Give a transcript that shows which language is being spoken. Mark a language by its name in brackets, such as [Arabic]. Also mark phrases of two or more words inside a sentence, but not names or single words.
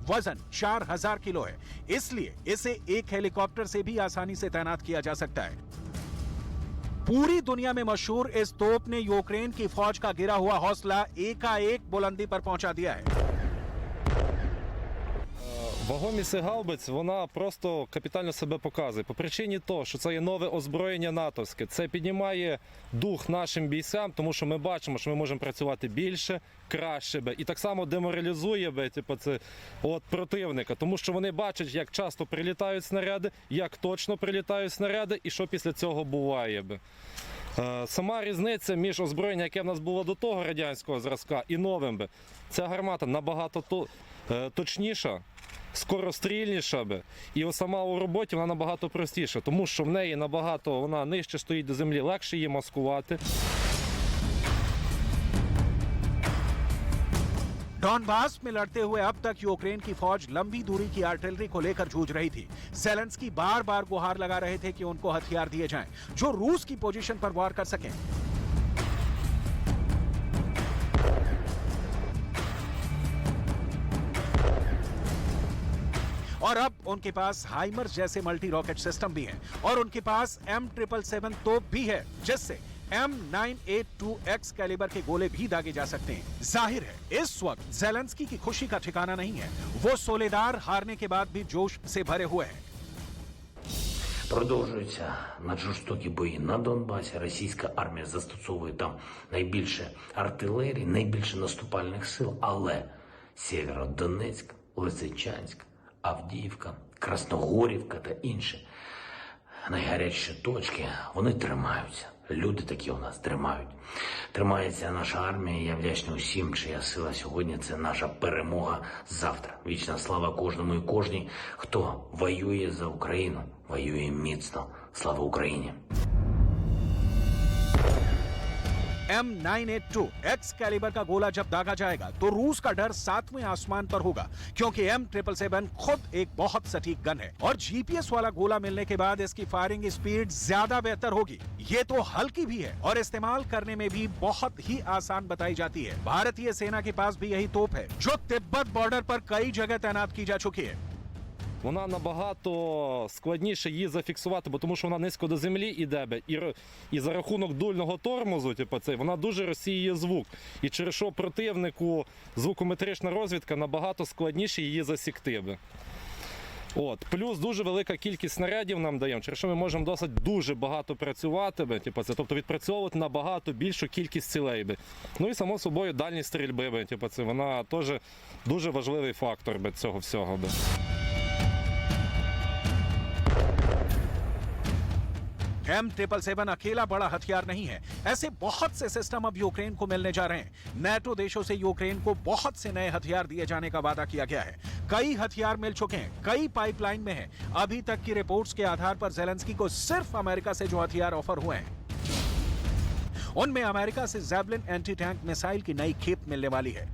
[Hindi] वजन 4000 किलो है, इसलिए इसे एक हेलीकॉप्टर से भी आसानी से तैनात किया जा सकता है। पूरी दुनिया में मशहूर इस तोप ने यूक्रेन की फौज का गिरा हुआ हौसला एकाएक बुलंदी पर पहुंचा दिया है। [Ukrainian] Вагомість гаубиць, вона просто капітально себе показує. По причині того, що це є нове озброєння натовське. Це піднімає дух нашим бійцям, тому що ми бачимо, що ми можемо працювати більше, краще. І так само деморалізує противника, тому що вони бачать, як часто прилітають снаряди, як точно прилітають снаряди і що після цього буває. Сама різниця між озброєнням, яке в нас було до того радянського зразка, і новим. Ця гармата набагато точніша, скорострільніша, і сама у роботі вона набагато простіша, тому що в неї набагато вона нижче стоїть до землі, легше її маскувати. [Hindi] डॉनबास में लड़ते हुए अब तक यूक्रेन की फौज लंबी दूरी की आर्टिलरी को लेकर जूझ रही थी। ज़ेलेंस्की बार बार गुहार लगा रहे थे कि उनको हथियार दिए जाएं, जो रूस की पोजीशन पर वार कर सकें। और अब उनके पास हाइमर्स जैसे [English] multi rocket system [Hindi] भी हैं और उनके पास M777 तोप भी है, जिससे M982X कैलिबर के गोले भी दागे जा सकते हैं। जाहिर है इस वक्त ज़ेलेंस्की की खुशी का ठिकाना नहीं है। वो सोलेदार हारने के बाद भी जोश से भरे हुए हैं। [Ukrainian] Продовжуються наджорстокі бої на Донбасі. Російська армія застосовує там найбільше артилерії, найбільше наступальних сил. Але Сєвєродонецьк, Лисичанськ, Авдіївка, Красногорівка та інші найгарячіші точки, вони тримаються. Люди такі у нас тримають. Тримається наша армія. Я вдячний усім, чия сила сьогодні – це наша перемога завтра. Вічна слава кожному і кожній, хто воює за Україну, воює міцно. Слава Україні! [Hindi] M982X कैलिबर का गोला जब दागा जाएगा तो रूस का डर 7वें आसमान पर होगा, क्योंकि M777 खुद एक बहुत सटीक गन है और GPS वाला गोला मिलने के बाद इसकी [English] firing speed [Hindi] ज्यादा बेहतर होगी। ये तो हल्की भी है और इस्तेमाल करने में भी बहुत ही आसान बताई जाती है। भारतीय सेना के पास भी यही तोप है, जो तिब्बत बॉर्डर पर कई जगह तैनात की जा चुकी है। [Ukrainian] Вона набагато складніше її зафіксувати, бо тому що вона низько до землі йде, і за рахунок дульного тормозу, вона дуже розсіює звук. І через що противнику звукометрична розвідка набагато складніше її засікти. Плюс дуже велика кількість снарядів нам даємо, через що ми можемо досить дуже багато працювати, тобто відпрацьовувати набагато більшу кількість цілей. Ну і само собою дальність стрільби, вона теж дуже важливий фактор цього всього. [Hindi] M777 अकेला बड़ा हथियार नहीं है। ऐसे बहुत से सिस्टम अब यूक्रेन को मिलने जा रहे हैं। नेटो देशों से यूक्रेन को बहुत से नए हथियार दिए जाने का वादा किया गया है। कई हथियार मिल चुके हैं, कई पाइपलाइन में हैं। अभी तक की रिपोर्ट्स के आधार पर ज़ेलेंस्की को सिर्फ अमेरिका से जो हथियार ऑफर हुए हैं, उनमें अमेरिका से ज़ैवलिन [English] anti tank missile [Hindi] की नई खेप मिलने वाली है।